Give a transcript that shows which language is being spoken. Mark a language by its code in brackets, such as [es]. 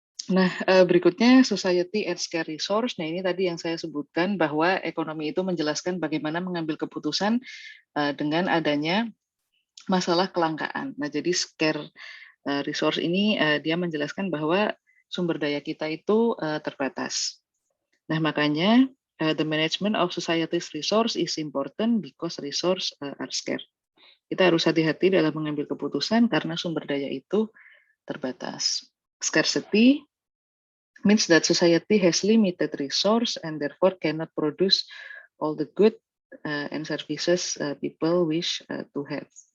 [id] Nah, berikutnya [en] society and scarce resource. [id] Nah, ini tadi yang saya sebutkan bahwa ekonomi itu menjelaskan bagaimana mengambil keputusan dengan adanya masalah kelangkaan. Nah, jadi scarce resource ini dia menjelaskan bahwa sumber daya kita itu terbatas. Nah, makanya [en] the management of society's resource is important because resource are scarce. [id] Kita harus hati-hati dalam mengambil keputusan karena sumber daya itu terbatas. [en] Scarcity means that society has limited resource and therefore cannot produce all the good and services people wish to have.